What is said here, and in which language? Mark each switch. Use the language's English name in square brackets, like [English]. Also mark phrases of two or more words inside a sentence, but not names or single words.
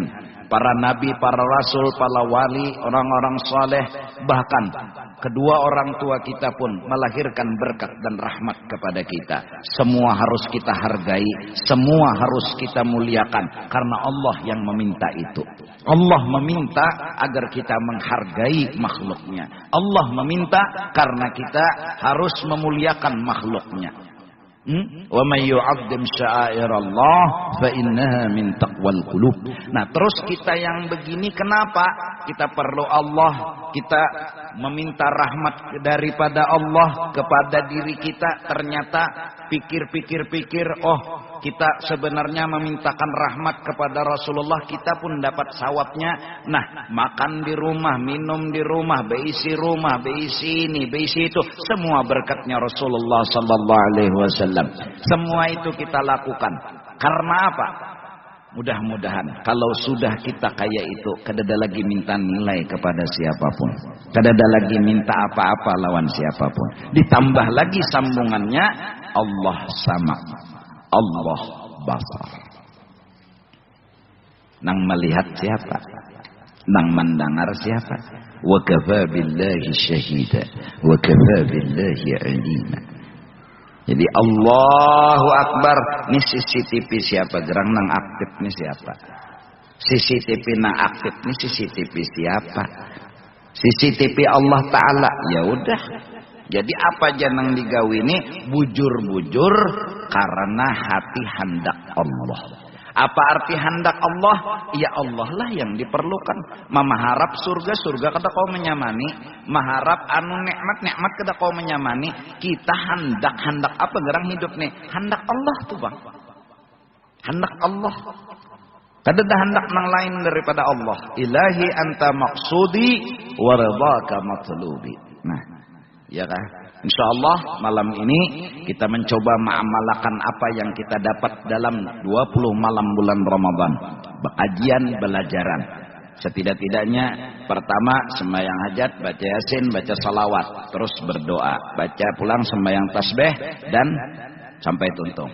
[Indonesian] Para nabi, para rasul, para wali, orang-orang saleh, bahkan kedua orang tua kita pun melahirkan berkat dan rahmat kepada kita. Semua harus kita hargai, semua harus kita muliakan karena Allah yang meminta itu. Allah meminta agar kita menghargai makhluknya. Allah meminta karena kita harus memuliakan makhluknya. [Arabic] Wa may yu'azzim sya'airallah fa innaha min taqwal qulub. [Indonesian] Nah, terus kita yang begini kenapa kita perlu Allah? Kita meminta rahmat daripada Allah kepada diri kita, ternyata pikir-pikir, oh kita sebenarnya memintakan rahmat kepada Rasulullah, kita pun dapat sawabnya. Nah, makan di rumah, minum di rumah, beisi ini, beisi itu, semua berkatnya Rasulullah [Arabic] sallallahu alaihi wasallam. [Indonesian] Semua itu kita lakukan. Karena apa? [Banjar] Mudah-mudahan kalau sudah kita kaya itu, kadada lagi minta nilai kepada siapapun, kadada lagi minta apa-apa lawan siapapun. Ditambah lagi sambungannya, Allah sama, Allah basar. Nang melihat siapa? Nang mendengar siapa? [Arabic] Wa kafa billahi syahida wa kafa billahi alima. [Banjar] Jadi [Arabic] Allahu Akbar, [Banjar] ini CCTV siapa? Gerang nang aktif ini siapa? CCTV nang aktif ini CCTV siapa? CCTV Allah Ta'ala. Ya udah. Jadi apa janang digawini bujur-bujur karena hati hendak Allah. Apa arti hendak Allah? Ya Allah lah yang diperlukan. Memaharap surga, surga kada kau menyamani. Maharap anu nikmat, nikmat kada kau menyamani. Kita hendak apa gerang hidup nih? Hendak Allah tuh bang. Hendak Allah. Kada ada hendak nang lain daripada Allah. [Arabic] Ilahi anta maksudi wa ridhaka matlubi. [Banjar] Nah, ya kan? [Indonesian] Insyaallah malam ini kita mencoba mengamalkan apa yang kita dapat dalam 20 malam bulan Ramadan. Kajian belajaran. [Banjar] Setidak-tidaknya pertama sembahyang hajat, baca yasin, baca salawat, terus berdoa, baca pulang sembahyang tasbih dan sampai tuntung.